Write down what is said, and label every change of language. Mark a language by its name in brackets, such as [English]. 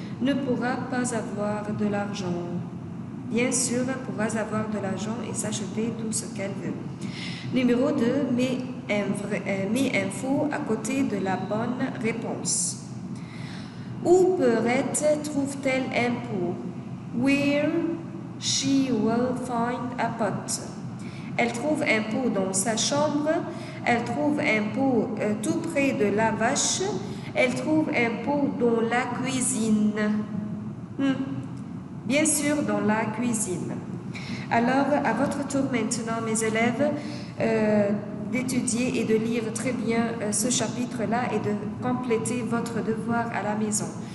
[French] Ne pourra pas avoir de l'argent. Bien sûr, pourra avoir de l'argent et s'acheter tout ce qu'elle veut. Numéro 2, mets un faux à côté de la bonne réponse. Où Perrette trouve-t-elle un pot? [English] Where she will find a pot. [French] Elle trouve un pot dans sa chambre. Elle trouve un pot tout près de la vache. Elle trouve un pot dans la cuisine. Bien sûr, dans la cuisine. Alors, à votre tour maintenant, mes élèves, d'étudier et de lire très bien ce chapitre-là et de compléter votre devoir à la maison.